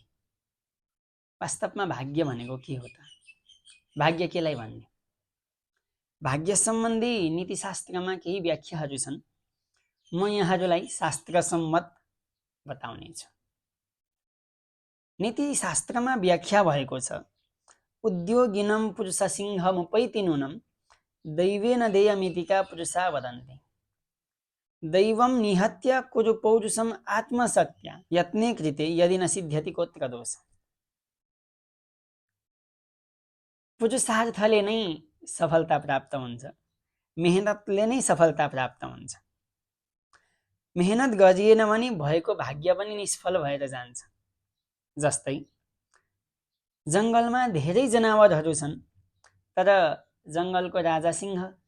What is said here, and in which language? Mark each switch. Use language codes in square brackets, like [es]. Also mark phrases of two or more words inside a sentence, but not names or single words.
[ne] वास्तवमा भाग्य भनेको के हो त? भाग्य केलाई भन्ने? भाग्य सम्बन्धी नीतिशास्त्रमा केही व्याख्याहरू छन्, म यहाँहरूलाई शास्त्र सम्मत बताउनेछु। नीतिशास्त्रमा व्याख्या भएको छ, [sa] उद्योगिनं पुरुष सिंहमुपैति नूनं दैवेन देयमितिका पुरुषा वदन्ति। दैवं निहत्य कुरु पौरुषम् आत्मशक्त्या यत्ने कृते यदि न सिद्ध्यति कोत्र दोष। [ne] पुरुषार्थले नै सफलता प्राप्त हुन्छ, मेहनतले नै सफलता प्राप्त हुन्छ। मेहनत गरिएन भने भएको भाग्य पनि निष्फल भएर जान्छ। जस्तै जङ्गलमा धेरै जनावरहरू छन्, तर जङ्गलको राजा सिंह।